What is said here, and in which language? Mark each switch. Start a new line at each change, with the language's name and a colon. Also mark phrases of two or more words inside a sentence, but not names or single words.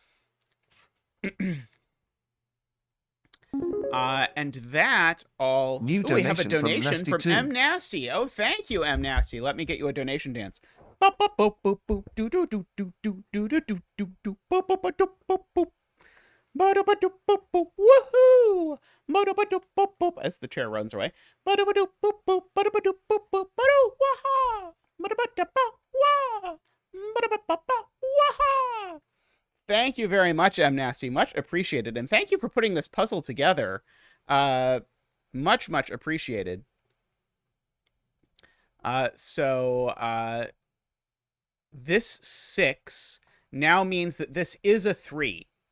English: And that all. New Ooh, we have a donation from donation Nasty from 2. M Nasty. Oh, thank you, M Nasty. Let me get you a donation dance. Boop boop boop boop boop do do do do do do do do do do boop boop boop boop boop. Ba-da-ba-doop boop boop. Woohoo! Ba-da-ba-doop boop boop as the chair runs away. Ba-da-ba-doop boop boop. Ba-da-ba-doop boop boop. Ba-doo waha! Ba-da-ba-da-ba wah! Ba-da-ba-ba-ba waha! Thank you very much, M Nasty. Much appreciated, and thank you for putting this puzzle together. Much appreciated. So this 6 now means that this is a 3.